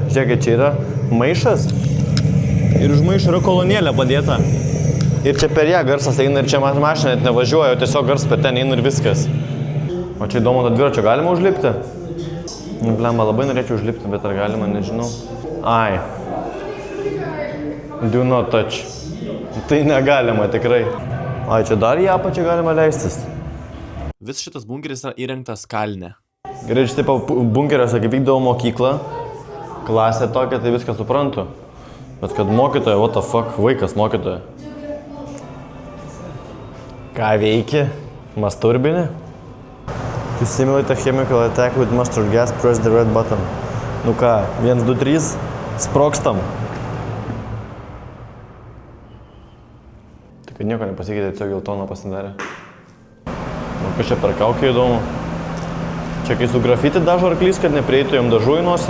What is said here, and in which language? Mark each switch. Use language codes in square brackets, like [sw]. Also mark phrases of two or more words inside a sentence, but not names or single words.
[lt] Žiūrėkit, čia yra maišas ir už maišo yra kolonėlė padėta. Ir čia per ją garsas eina ir čia mašina net nevažiuoja, o tiesiog garsas per ten eina ir viskas. O čia įdomu, to dviračio galima užlipti? Nu, blemba, labai norėčiau užlipti, bet ar galima, nežinau. Ai. [en] Do not touch. [lt] Tai negalima tikrai. Ai, čia dar į apačią galima leistis. Vis šitas bunkeris yra įrengtas kalne. Gerai, štai bunkeriuose, kaip vykdavo mokyklą, klasė tokia, tai viską suprantu. Bet kad mokytoja, [en] what the fuck, [lt] vaikas mokytoja. Ką veiki? Masturbinė? [en] To simulate a chemical attack with mustard gas, press the red button. [lt] Nu ką, 1, 2, 3, sprogstam. Tai kad nieko nepasikeitė, tiesiog geltoną pasidarė. Nu, kas čia per kaukę įdomu? Čia kai su grafiti dažo arklys, kad neprieitų jam dažų į nosį.